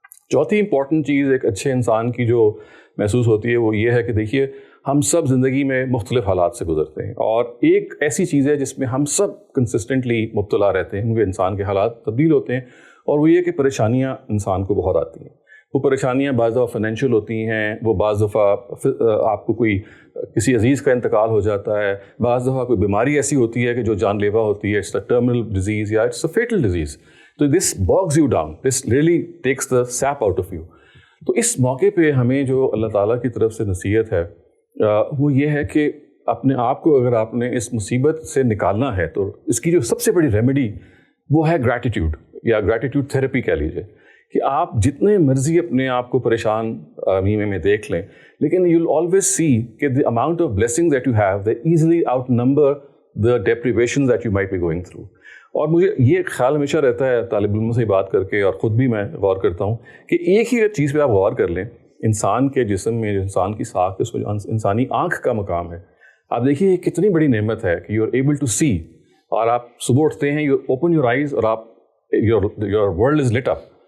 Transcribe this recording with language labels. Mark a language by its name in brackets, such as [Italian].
[Urdu] چوتھی امپورٹنٹ چیز ایک اچھے انسان کی جو محسوس ہوتی ہے وہ یہ ہے کہ دیکھیے ہم سب زندگی میں مختلف حالات سے گزرتے ہیں, اور ایک ایسی چیز ہے جس میں ہم سب کنسسٹنٹلی مبتلا رہتے ہیں کیونکہ انسان کے حالات تبدیل ہوتے ہیں, اور وہ یہ کہ پریشانیاں انسان کو بہت آتی ہیں. وہ پریشانیاں بعض دفعہ فائنینشیل ہوتی ہیں, وہ بعض دفعہ آپ کو کوئی کسی عزیز کا انتقال ہو جاتا ہے, بعض دفعہ کوئی بیماری ایسی ہوتی ہے کہ جو جان لیوا ہوتی ہے, [English] It's a terminal disease یا it's a fatal disease. تو this bugs you down, this really takes the sap out of you. [Urdu] تو اس موقع پہ ہمیں جو اللہ تعالیٰ کی طرف سے نصیحت ہے وہ یہ ہے کہ اپنے آپ کو اگر آپ نے اس مصیبت سے نکالنا ہے تو اس کی جو سب سے بڑی ریمیڈی وہ ہے گریٹیٹیوڈ, یا گریٹیٹیوڈ تھیراپی کہہ لیجیے. کہ آپ جتنے مرضی اپنے آپ کو پریشان میں دیکھ لیں, لیکن [English] You will always see کہ the amount of blessings that you have they easily outnumber the deprivations that you might be going through. [Urdu] اور مجھے یہ خیال ہمیشہ رہتا ہے طالب علموں سے بات کر کے, اور خود بھی میں غور کرتا ہوں کہ ایک ہی چیز پہ آپ غور کر لیں, انسان کے جسم میں جو انسان کی ساکھ اس میں انسانی آنکھ کا مقام ہے. آپ دیکھیے یہ کتنی بڑی نعمت ہے کہ [English] you are able to see, [Urdu] اور آپ صبح اٹھتے ہیں, [English] you open your eyes, [Urdu] اور آپ [English] Your world is lit up.